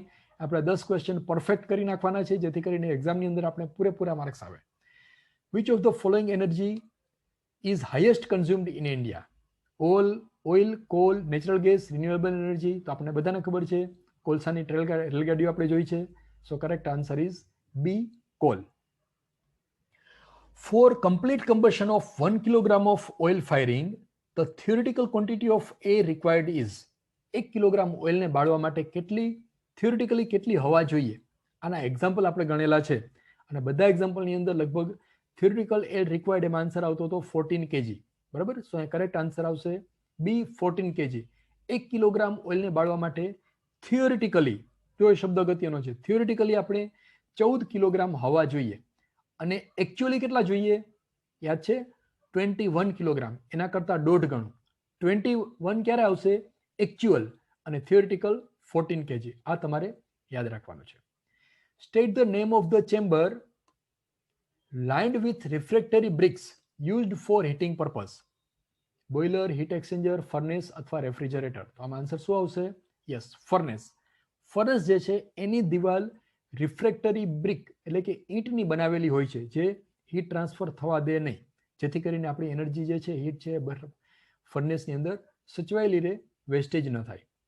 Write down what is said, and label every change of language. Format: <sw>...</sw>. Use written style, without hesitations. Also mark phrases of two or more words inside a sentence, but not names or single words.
<gu>આપણે 10 ક્વેશ્ચન પરફેક્ટ કરી નાખવાના છે જેથી કરીને એક્ઝામની અંદર આપણે પૂરેપૂરા માર્ક્સ આવે.</gu> <en>which of the following energy is highest consumed in India? oil, coal, natural gas, renewable energy.</en> <gu>તો આપણે બધાને ખબર છે કોલસાની રેલગાડીઓ આપણે જોઈ છે.</gu> <en>so correct answer is B, coal. For complete combustion of 1 kilogram of oil firing, the theoretical quantity of air required is.</en> <gu>1 કિલોગ્રામ ઓઇલને બાળવા માટે થિયોરિટિકલી કેટલી હવા જોઈએ? આના એક્ઝામ્પલ આપણે ગણેલા છે અને બધા એક્ઝામ્પલની અંદર લગભગ</gu> <en>theoretical air required</en> <gu>એમાં આન્સર આવતો હતો 14 kg. બરાબર? સો અહીં</gu> <en>correct answer</en> <gu>આવશે બી, 14 kg. 1 કિલોગ્રામ ઓઇલને બાળવા માટે થિયોરિટિકલી, જો એ શબ્દ અગત્યનો છે, થિયોરિટિકલી આપણે 14 કિલોગ્રામ હવા જોઈએ અને એકચ્યુઅલી કેટલા જોઈએ? યાદ છે? 21 કિલોગ્રામ. એના કરતા 1.5 ગણું. 21 ક્યારે આવશે? એકચ્યુઅલ. અને થિયોરિટિકલ 14 kg. આ તમારે યાદ રાખવાનું છે.</gu> <en>state the name of the chamber lined with refractory bricks used for heating purpose. boiler, heat exchanger, furnace અથવા રેફ્રિજરેટર.</en> <gu>તો આમાં આન્સર શું આવશે? યસ, ફર્નેસ. ફર્નેસ જે છે એની દિવાલ</gu> <en>refractory brick</en> <gu>એટલે કે ઈંટની બનાવેલી હોય છે, જે</gu> <en>heat transfer</en> <gu>થવા દે નહીં, જેથી કરીને આપણી એનર્જી જે છે, હીટ છે, ફર્નેસની અંદર સચવાયેલી રહે, વેસ્ટેજ ન થાય.</gu>